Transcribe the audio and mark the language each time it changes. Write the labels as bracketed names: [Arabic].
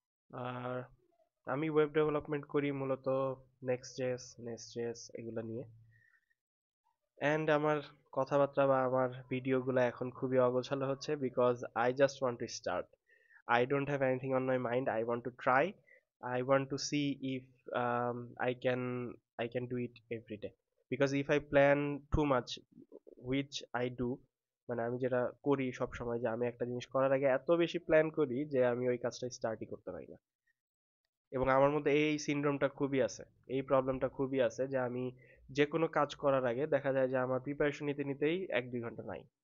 [Bangla] আর আমি web development করি মূলত নেক্সট জেএস এগুলো নিয়ে। অ্যান্ড আমার কথাবার্তা বা আমার ভিডিওগুলো এখন খুবই অগোছালো হচ্ছে, [English] Because I just want to start. I don't have anything on my mind. I want to try. I want to see if um, I can I can do it every day. Because if I plan too much, which I do, [Bangla] মানে আমি যেটা করি সব সময়, যে আমি একটা জিনিস করার আগে এত বেশি প্ল্যান করি যে আমি ওই কাজটা স্টার্টই করতে পারি না। এবং আমার মধ্যে এই সিনড্রোমটা খুবই আছে, এই প্রবলেমটা খুবই আছে, যে আমি যে কোনো কাজ করার আগে দেখা যায় যে আমার প্রিপারেশন নিতে নিতেই 1 2 ঘন্টা নাই।